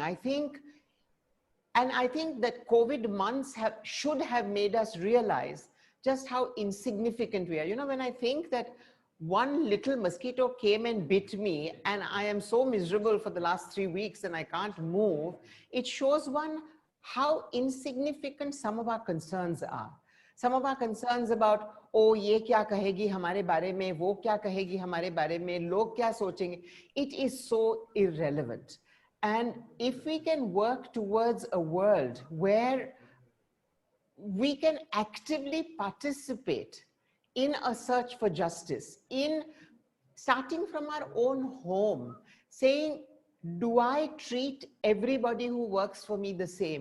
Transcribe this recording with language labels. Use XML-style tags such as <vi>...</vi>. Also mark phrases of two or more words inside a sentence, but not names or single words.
<en>I think that COVID months should have made us realize just how insignificant we are. You know, when I think that one little mosquito came and bit me and I am so miserable for the last 3 weeks and I can't move, it shows one how insignificant some of our concerns are. Some of our concerns about,</en> <hi>oh, ये क्या कहेगी हमारे बारे में, वो क्या कहेगी हमारे बारे में, लोग क्या सोचेंगे,</hi> <en>it is so irrelevant. And if we can work towards a world where we can actively participate in a search for justice, in starting from our own home, saying, do I treat everybody who works for me the same?</en>